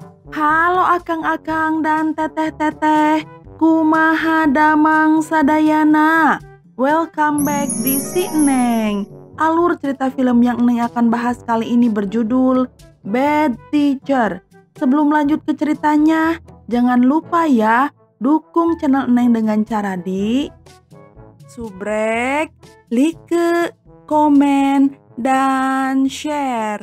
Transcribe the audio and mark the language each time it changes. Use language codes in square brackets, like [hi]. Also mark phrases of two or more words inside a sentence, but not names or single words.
[su] Halo akang-akang dan teteh-teteh, kumaha damang sadayana. [en] Welcome back [id] di Si Neng. Alur cerita film yang Neng akan bahas kali ini berjudul Bad Teacher. Sebelum lanjut ke ceritanya, jangan lupa ya, dukung channel Neng dengan cara di subrek, like, komen, dan share.